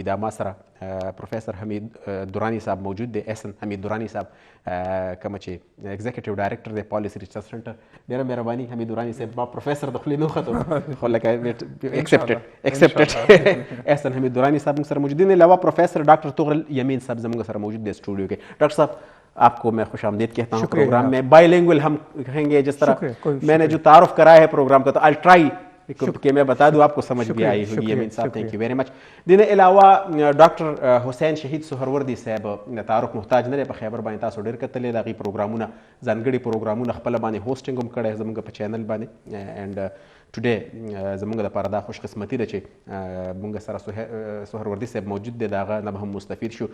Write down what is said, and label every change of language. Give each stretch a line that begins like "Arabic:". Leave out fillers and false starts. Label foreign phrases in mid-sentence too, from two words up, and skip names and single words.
Pashto: دا ما سره پروفیسر حمید دورانی صاحب موجود دی، احسن حمید دورانی صاحب کومه چې
English: executive director
Pashto: دی پالیسي ریسرچ سنټر. ډېره مهرباني حمید دورانی صاحب. ما پروفیسر د خولې نه وختو خو لکه ایکسپټډ احسن حمید دورانی صاحب موږ سره موجود دي. علاوه پروفیسر ډاکٹر طغرل یمین صاحب زموږ سره موجود دی
Urdu: اسٹوڈیو کے. ڈاکٹر صاحب آپ کو میں خوش آمدید کہتا ہوں پروگرام میں. بائی لینگویج ہم کہیں گے جس طرح میں نے جو تعارف کرایا ہے پروگرام کا تو
English: I try
Urdu: کہ میں بتا دوں آپ کو سمجھ بھی آئی ہوگی.
English: یمین صاحب thank you very much.
Pashto: دین علاوه ډاکټر حسین شهید سهروردي صاحب تعارف محتاج نه دی په خیبر باندې تاسو ډېر کتلې د هغې پروګرامونه ځانګړي پروګرامونه خپله باندې هوسټنګ هم کړی زموږ په چینل باندې.
English: and today
Pashto: زموږ دپاره دا خوش قسمتي ده چې موږ سره سهروردي صاحب موجود دی، د هغه نه به هم مستفید شو.